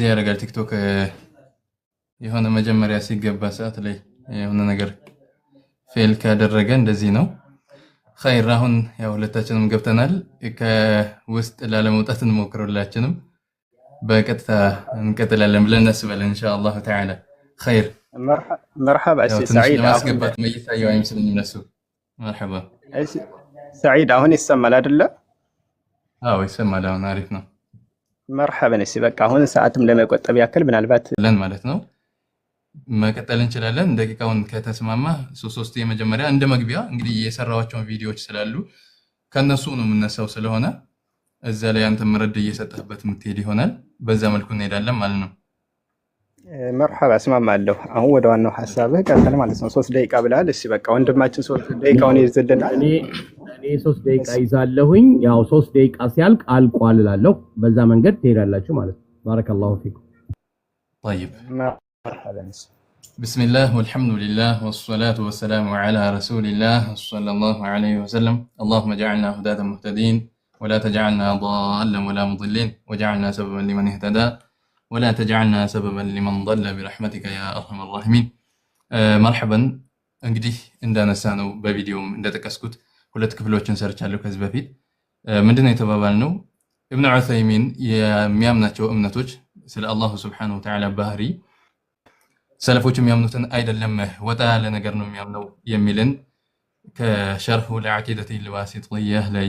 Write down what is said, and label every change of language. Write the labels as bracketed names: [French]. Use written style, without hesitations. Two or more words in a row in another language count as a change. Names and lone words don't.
[Amharic] ያደርጋል ቲክቶክ የሆነ መጀመሪያ ሲገባ ሰዓት ላይ የሆነ ነገር ፌል ካደረገ እንደዚህ ነው። ኸይር አሁን ያው ሁለታችንም ገብተናል። ከውስጥ ላለመውጣት እንሞክራለችንም በቀጥታ እንቀጥላለን ብለን እናስባለን [Arabic] إن شاء الله تعالى። [Amharic] ኸይር [Arabic] مرحبا سي سعيد. [Amharic] ማስገባት መይታየው አይመስልኝም ነሱ። مرحبا سعيد አሁን ይሰማል አይደለ? ይሰማል። አሁን አሪፍ ነው። መርሐበን። እሺ በቃ አሁን ሰዓትም ለመቆጠብ ያክል ምናልባት ለን ማለት ነው መቀጠል እንችላለን። ደቂቃውን ከተስማማ ሶስት የመጀመሪያ እንደ መግቢያ እንግዲህ የሰራዋቸውን ቪዲዮዎች ስላሉ ከነሱ ነው የምነሳው ስለሆነ እዛ ላይ አንተ መረድ እየሰጠህበት የምትሄድ ይሆናል። በዛ መልኩ እንሄዳለን ማለት ነው። መርሐባ እስማማለሁ። አሁን ወደ ዋናው ሐሳብህ ቀጥል ማለት ነው። 3 ደቂቃ ብለሃል። እሺ በቃ ወንድማችን 3 ደቂቃውን ይዝልናል። እኔ 3 ደቂቃ ይዛለሁኝ። ያው 3 ደቂቃ ሲያልቅ አልቋል እላለሁ። በዛ መንገድ ትሄዳላችሁ ማለት ነው። [Arabic] بارك الله فيكم። طيب مرحبا. بسم الله والحمد لله والصلاة والسلام على رسول الله صلى الله عليه وسلم. اللهم اجعلنا هداة مهتدين ولا تجعلنا ضالا ولا مضلين واجعلنا سببا لمن اهتدى ولا تجعلنا سببا لمن ضل برحمتك يا أرحم الراحمين. [Amharic] مرحبا እንግዲህ እንዳነሳነው በቪዲዮም እንደተቀስኩት ሁለት ክፍሎችን ሰርቻለሁ ከዚህ በፊት ምንድነው የተባባልነው ኢብኑ ዑሰይሚን የሚያምናቸው እምነቶች ስለ አላህ [Arabic] سبحانه و [Amharic] Ta'ala ባህሪ ሰለፎች የሚያምኑትን አይደለም ወጣ ያለ ነገር ነው የሚያምነው የሚልን ከሸርሁ ለዓቂደቲ ልዋሲጥየህ ላይ